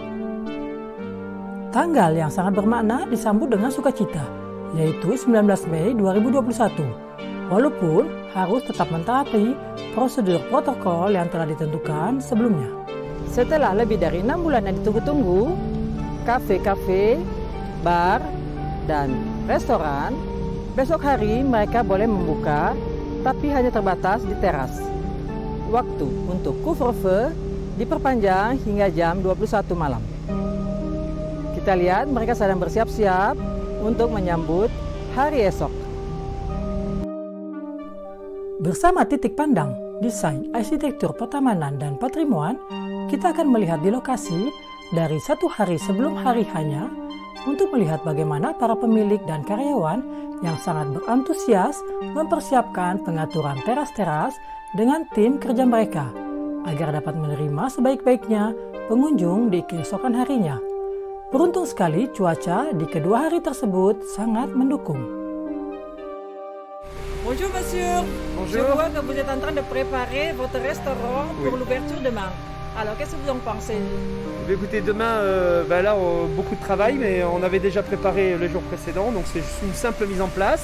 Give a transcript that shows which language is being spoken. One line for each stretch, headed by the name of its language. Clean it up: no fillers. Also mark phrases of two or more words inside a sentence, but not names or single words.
Indonesian: Tanggal yang sangat bermakna disambut dengan sukacita, yaitu 19 Mei 2021, walaupun harus tetap mentaati prosedur protokol yang telah ditentukan sebelumnya. Setelah lebih dari 6 bulan yang ditunggu-tunggu, kafe-kafe, bar, dan restoran, besok hari mereka boleh membuka, tapi hanya terbatas di teras. Waktu untuk couvre-feu diperpanjang hingga jam 21 malam. Kita lihat mereka sedang bersiap-siap untuk menyambut hari esok. Bersama titik pandang, desain, arsitektur, pertamanan, dan patrimoine, kita akan melihat di lokasi dari 1 hari sebelum hari hanya untuk melihat bagaimana para pemilik dan karyawan yang sangat berantusias mempersiapkan pengaturan teras-teras dengan tim kerja mereka agar dapat menerima sebaik-baiknya pengunjung di keesokan harinya. Beruntung sekali cuaca di kedua hari tersebut sangat mendukung.
French: Bonjour monsieur. Bonjour. Je vois que vous êtes en train de préparer votre restaurant pour l'ouverture demain. Alors qu'est-ce que vous en pensez? Écoutez, demain, beaucoup de travail, mais on avait déjà préparé les jours précédents, donc c'est juste une simple mise en place.